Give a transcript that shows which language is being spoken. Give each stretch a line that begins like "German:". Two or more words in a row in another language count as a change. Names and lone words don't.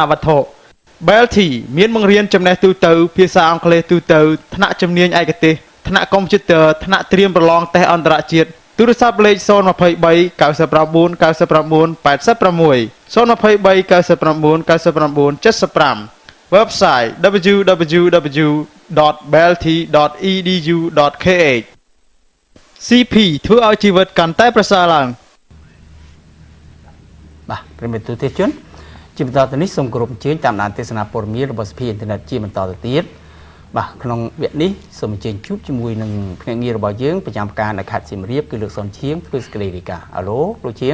Khmer: វត្ថុ Belty មានបង្រៀនចំណេះទូទៅភាសាអង់គ្លេសទូទៅថ្នាក់ជំនាញឯកទេសថ្នាក់កុំព្យូទ័រថ្នាក់ត្រៀមប្រឡងតេស្តអន្តរជាតិទូរស័ព្ទលេខ023 99 99 86 023 99 99 75 Website www.belty.edu.kh CP ធ្វើឲ្យជីវិតកាន់តែប្រសើរឡើង បាទប្រិមត្តទូទេសជនជាបន្តទៅនេះសូមគោរពអញ្ជើញតាមដានទេសនាព័ត៌មានរបស់សភាអ៊ីនធឺណិតជាបន្តទៅទៀតបាទក្នុងវគ្គនេះសូមអញ្ជើញជួបជាមួយនឹងភ្នាក់ងាររបស់យើងប្រចាំការនៅខេត្តសៀមរាបគឺលោកសុនឈៀងធ្វើសេចក្តីរាយការណ៍អាឡូលោកឈៀង